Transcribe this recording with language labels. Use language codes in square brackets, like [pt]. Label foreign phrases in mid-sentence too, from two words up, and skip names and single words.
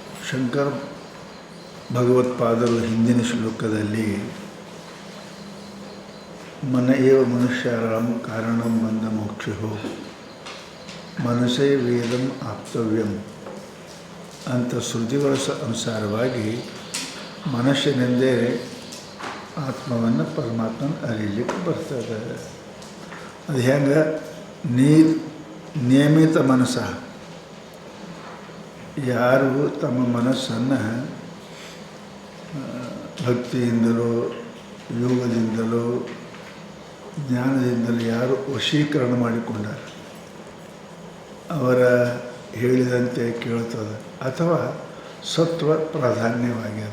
[kn] ಶಂಕರ ಭಗವತ್ಪಾದರು ಹಿಂದಿನ ಶ್ಲೋಕದಲ್ಲಿ [sa] ಮನ ಏವ ಮನುಷ್ಯಾರಾಂ ಕಾರಣಂ ಬಂಧ ಮೋಕ್ಷೋ ಮನಸೇ ವೇದಂ ಆಪ್ತವ್ಯಂ [kn] ಅಂತ ಶ್ರುತಿಗಳ ಅನುಸಾರವಾಗಿ ಮನಸ್ಸಿನಿಂದೇ ಆತ್ಮವನ್ನು ಪರಮಾತ್ಮನ ಅರಿಲಿಕ್ಕೆ ಬರ್ತದೆ. ಅದು ಹೆಂಗೆ ನಿಯಮಿತ ಮನಸ್ಸ ಯಾರು ತಮ್ಮ ಮನಸ್ಸನ್ನು ಭಕ್ತಿಯಿಂದಲೋ ಯೋಗದಿಂದಲೋ ಜ್ಞಾನದಿಂದಲೋ ಯಾರು ವಶೀಕರಣ ಮಾಡಿಕೊಂಡಾರೆ ಅವರ ಹೇಳಿದಂತೆ ಕೇಳ್ತದೆ ಅಥವಾ ಸತ್ವ ಪ್ರಾಧಾನ್ಯವಾಗ್ಯದ.